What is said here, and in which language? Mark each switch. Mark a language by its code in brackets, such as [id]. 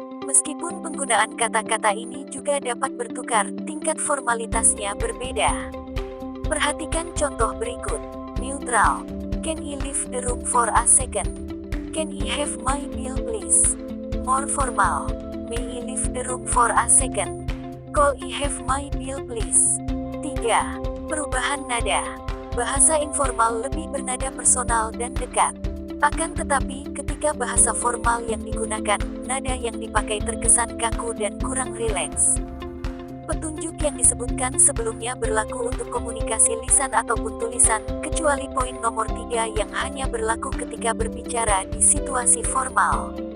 [id] Meskipun penggunaan kata-kata ini juga dapat bertukar, tingkat formalitasnya berbeda. Perhatikan contoh berikut. Neutral. [en] Can I leave the room for a second? Can I have my bill please? More formal. May I leave the room for a second? Could I have my bill please? [id] 3. Perubahan nada. Bahasa informal lebih bernada personal dan dekat. Akan tetapi, ketika bahasa formal yang digunakan, nada yang dipakai terkesan kaku dan kurang rileks. Petunjuk yang disebutkan sebelumnya berlaku untuk komunikasi lisan ataupun tulisan, kecuali poin nomor 3 yang hanya berlaku ketika berbicara di situasi formal.